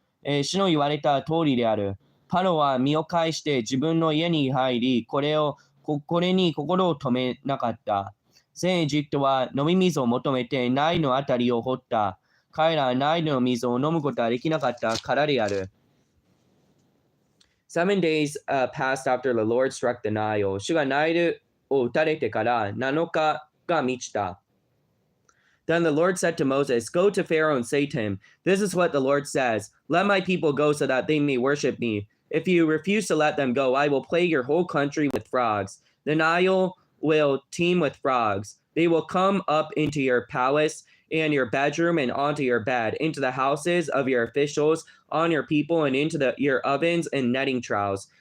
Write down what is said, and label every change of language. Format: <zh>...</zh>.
<ja>主の言われた通りである。パロは身を返して自分の家に入り、これに心を止めなかった。全エジプトは飲み水を求めてナイルのあたりを掘った。彼らはナイルの水を飲むことはできなかったからである。</ja> <en>7 days passed after the Lord struck the Nile.</en> <ja>主がナイルを打たれてから7日が満ちた。</ja> <en>Then the Lord said to Moses, Go to Pharaoh and say to him, This is what the Lord says, Let my people go so that they may worship me. If you refuse to let them go, I will plague your whole country with frogs. The Nile will teem with frogs. They will come up into your palace and your bedroom and onto your bed, into the houses of your officials, on your people, and into your ovens and netting troughs.</en>